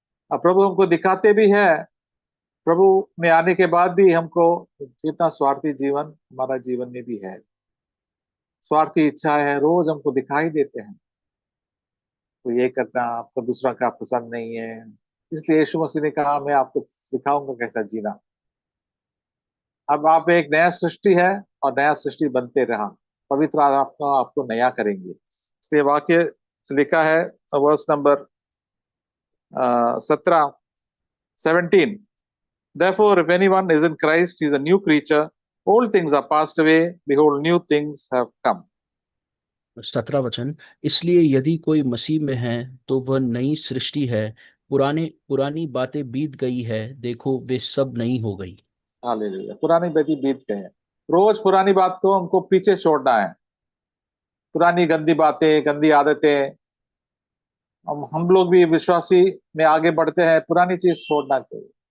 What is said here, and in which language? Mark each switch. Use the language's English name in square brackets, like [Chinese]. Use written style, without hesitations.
[Hindi] अब प्रभु हमको दिखाते भी है, प्रभु में आने के बाद भी हमको जितना स्वार्थी जीवन हमारा जीवन में भी है, स्वार्थी इच्छा है, रोज हमको दिखाई देते हैं। तो ये करना आपको दूसरा का पसंद नहीं है, इसलिए यीशु मसीह ने कहा मैं आपको सिखाऊंगा कैसा जीना। अब आप एक नया सृष्टि है, और नया सृष्टि बनते रहा, पवित्र आत्मा आपको नया करेंगे। इसलिए वाक्य लिखा है, verse number 17 [English] Therefore, if anyone is in Christ, he is a new creature. Old things are passed away. Behold, new things have come. [Hindi] 17 वचन। इसलिए यदि कोई मसीह में है तो वह नई सृष्टि है, पुराने पुरानी बातें बीत गई है, देखो वे सब नई हो गई। हालेलुया। पुरानी बातें बीत गए हैं। रोज पुरानी बात तो हमको पीछे छोड़ना है। पुरानी गंदी बातें, गंदी आदतें, हम लोग भी विश्वासी में आगे बढ़ते हैं, पुरानी चीज छोड़ना चाहिए।